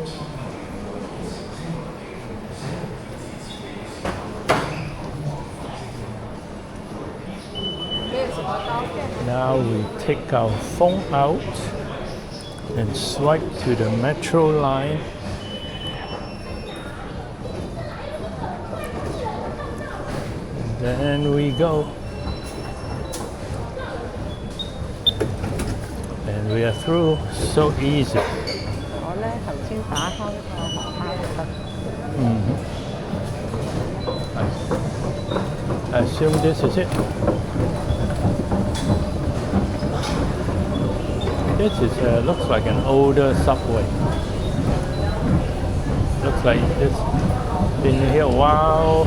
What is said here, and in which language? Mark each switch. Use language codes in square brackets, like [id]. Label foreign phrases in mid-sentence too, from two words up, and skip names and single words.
[en] Now we take our phone out and swipe to the metro line. And then we go. And we are through. So easy. [yue] 我咧頭先打開個航班得。 [en] I assume this is it. This is looks like an older subway. Looks like it's been here a while.